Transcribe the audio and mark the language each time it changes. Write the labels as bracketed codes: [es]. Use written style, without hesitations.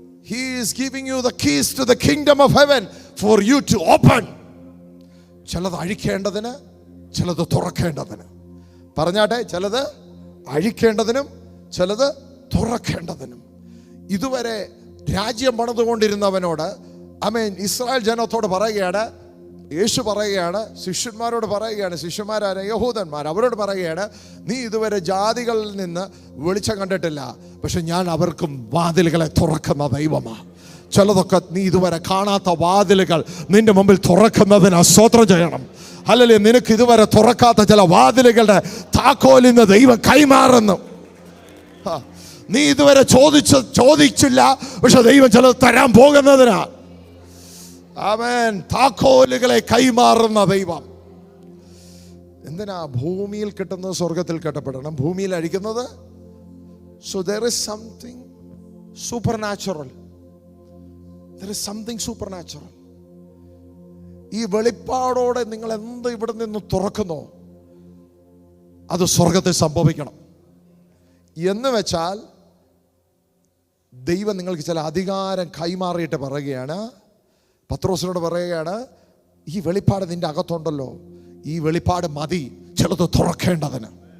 [en] He is giving you the keys to the kingdom of heaven for you to open. [ml] ചിലത് അഴിക്കേണ്ടതിന്, ചിലത് തുറക്കേണ്ടതിന്. പറഞ്ഞാട്ടെ, ചിലത് അഴിക്കേണ്ടതിനും ചിലത് തുറക്കേണ്ടതിനും. ഇതുവരെ രാജ്യം പണിതുകൊണ്ടിരുന്നവനോട്, ആമേൻ, ഇസ്രായേൽ ജനത്തോട് പറയുകയാണ്, യേശു പറയുകയാണ്, ശിഷ്യന്മാരോട് പറയുകയാണ്, ശിഷ്യന്മാരായ യഹൂദന്മാർ അവരോട് പറയുകയാണ്, നീ ഇതുവരെ ജാതികളിൽ നിന്ന് വെളിച്ചം കണ്ടിട്ടില്ല, പക്ഷെ ഞാൻ അവർക്കും വാതിലുകളെ തുറക്കുന്ന ദൈവമാണ്. ചിലതൊക്കെ നീ ഇതുവരെ കാണാത്ത വാതിലുകൾ നിന്റെ മുമ്പിൽ തുറക്കുന്നതിന് സ്തോത്രം ചെയ്യണം. ഹല്ലേലൂയ. നിനക്ക് ഇതുവരെ തുറക്കാത്ത ചില വാതിലുകളുടെ താക്കോലിന്ന് ദൈവം കൈമാറുന്നു. നീ ഇതുവരെ ചോദിച്ചില്ല, പക്ഷെ ദൈവം ചിലത് തരാൻ പോകുന്നതിനാ. ആമേൻ. താക്കോലുകളെ കൈമാറുന്ന ദൈവം. എന്തിനാ? ഭൂമിയിൽ കിട്ടുന്നത് സ്വർഗത്തിൽ കെട്ടപ്പെടണം, ഭൂമിയിൽ അഴിക്കുന്നത്. [en] So there is something supernatural. There is something supernatural. [ml] ഈ വെളിപ്പാടോടെ നിങ്ങൾ എന്ത് ഇവിടെ നിന്ന് തുറക്കുന്നോ അത് സ്വർഗത്തിൽ സംഭവിക്കണം. എന്ന് വെച്ചാൽ ദൈവം നിങ്ങൾക്ക് ചില അധികാരം കൈമാറിയിട്ട് പറയുകയാണ്, പത്രോസിനോട് പറയുകയാണ്, ഈ വെളിപ്പാട് നിന്റെ അകത്തുണ്ടല്ലോ, ഈ വെളിപ്പാട് മതി ചിലത് തുറക്കേണ്ടതിന്.